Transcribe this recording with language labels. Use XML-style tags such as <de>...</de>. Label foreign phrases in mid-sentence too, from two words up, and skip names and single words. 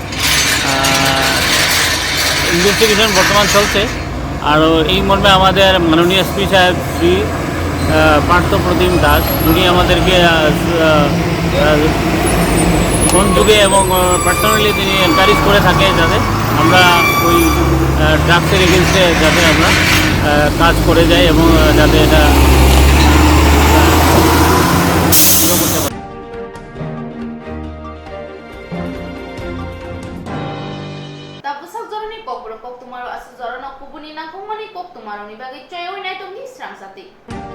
<bn>ইনভেস্টিগেশন বর্তমান চলছে আর এই মর্মে আমাদের মাননীয় এসপি সাহেব শ্রী পার্থপ্রতিম দাস উনি আমাদেরকে ফোন যুগে এবং পার্সোনালি তিনি এনকারেজ করে থাকে যাতে আমরা ওই</bn> <en>drugs against</en> <bn>যাতে আমরা কাজ করে যাই এবং যাতে এটা করতে পারি</bn> <trp>Tabusak joroni Kokborok Koktwma aro asu jorona kubuni nangkungmani Koktwma roni bagi choyo nai tongni Swrangchati</trp>